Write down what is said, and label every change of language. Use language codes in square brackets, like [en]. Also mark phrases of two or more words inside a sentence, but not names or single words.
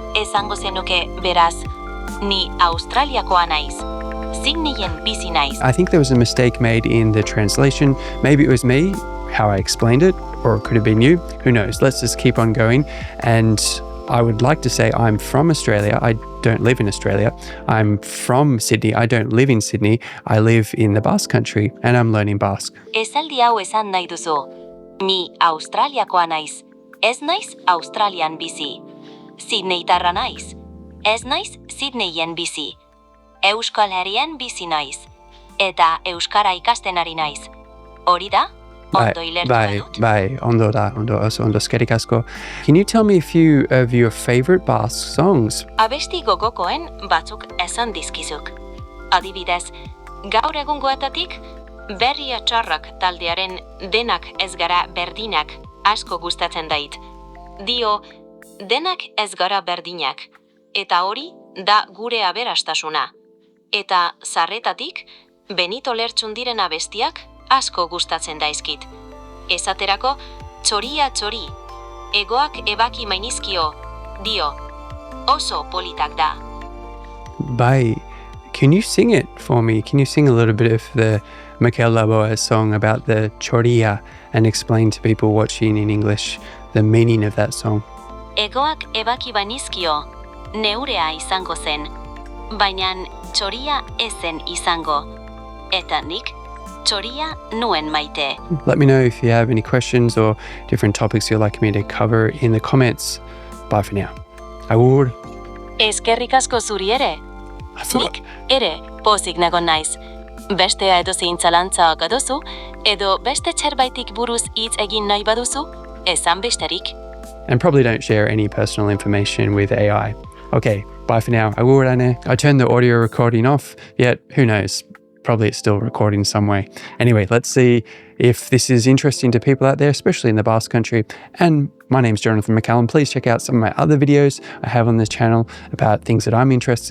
[eu] esango zenuke beraz, ni Australiakoa naiz. Sydneyen bizi naiz. [en] I think there was a mistake made in the translation. Maybe it was me, how I explained it, or it could have been you. Who knows? Let's just keep on going. And I would like to say I'm from Australia. I don't live in Australia. I'm from Sydney. I don't live in Sydney. I live in the Basque Country and I'm learning Basque. [eu] Esaldi hau esan nahi duzu. Ni Australiakoa naiz. Ez naiz Australian bizi. Sydneytarra naiz. Ez naiz Sydneyen bizi. Euskal Herrien bizi naiz. Eta euskara ikasten ari naiz. Hori da? Ondo ilertu badut? Bai, ondo da, ondo eskerrik asko. [en] Can you tell me a few of your favorite Basque songs? [eu] Abesti gogokoen batzuk esan dizkizuk. Adibidez, gaur egungoetatik Berria Txarrak taldearen Denak ez gara berdinak asko gustatzen dait. Dio, denak ez gara berdinak. Eta hori da gure aberastasuna. Eta zarretatik, Benito Lertxundiren abestiak asko gustatzen daizkit. Esaterako, txoria txori, egoak ebaki mainizkio, dio, oso politak da. Bai, [en] can you sing it for me? Can you sing a little bit of the Mikel Laboa song about the chorilla and explain to people watching in English the meaning of that song? [eu] Egoak ebaki mainizkio, neurea izango zen, baina txoria ezen izango, eta nik txoria nuen maite. [en] Let me know if you have any questions or different topics you'd like me to cover in the comments. Bye for now. [eu] Agur. Eskerrik asko zuri ere. Nik ere pozik nago naiz. Bestea edozein zalantza baduzu, edo beste txerbaitik buruz hitz egin nahi baduzu, esan besterik. [en] And probably don't share any personal information with AI. Okay, bye for now. Agur ane. I turned the audio recording off, yet who knows? Probably it's still recording some way. Anyway, let's see if this is interesting to people out there, especially in the Basque Country. And my name's Jonathan McCallum. Please check out some of my other videos I have on this channel about things that I'm interested in.